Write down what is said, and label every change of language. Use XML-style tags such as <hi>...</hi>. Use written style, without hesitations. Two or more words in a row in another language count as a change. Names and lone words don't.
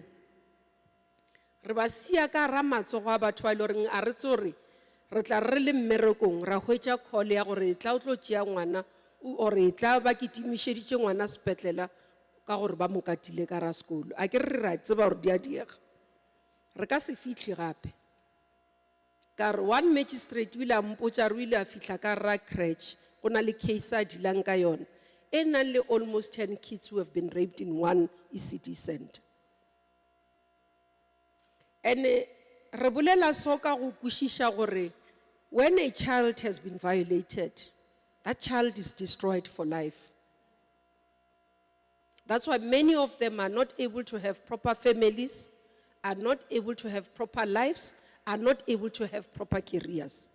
<nso>Re ba sia ka ra matsogo a batho ba ile gore a re tsore re tla re le mmerekong ra hwetša call ya gore tla o tlo tšea ngwana o re tla ba kitimišeditše ngwana sepetlela ka gore ba mo katile ka ra sekolo. A ke re ra tseba gore di a diega. Re ka se fihle gape. Ka re</nso> <en>one magistrate</en> <nso>o ile a mpotša re o ile a fihla ka ra crèche go na le case a dilang ka yona.</nso> <en>And only almost 10 kids who have been raped in one ECD center. And</en> <nso>re bolela so ka go kwishisha gore</nso> <en>when a child has been violated, that child is destroyed for life. That's why many of them are not able to have proper families, are not able to have proper lives, are not able to have proper careers.</en>